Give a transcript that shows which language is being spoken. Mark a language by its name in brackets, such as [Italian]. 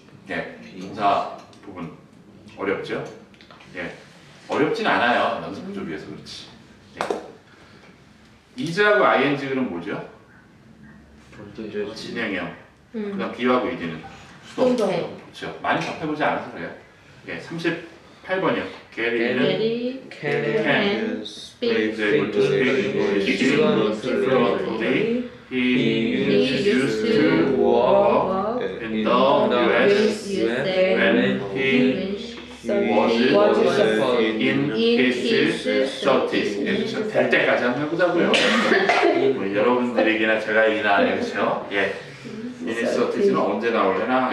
[Korean] 예, 동사 부분 어렵죠? 예, 어렵진 않아요. 연습 부족이어서 그렇지. 예. is하고 ing는 뭐죠? 진행형. 그다음 be하고 ed는 수동. 그렇죠. 많이 접해보지 않아서 그래요. 예, 38번이요. Gary는 [English] Can speak is able to speak fluently. He used to work in the US when he was in his 30s. [Korean] 예, 될 때까지 한번 해보자고요. 뭐 여러분들에게나 제가 얘기나 아니겠죠? 예. in his 30s는 언제 나올래나?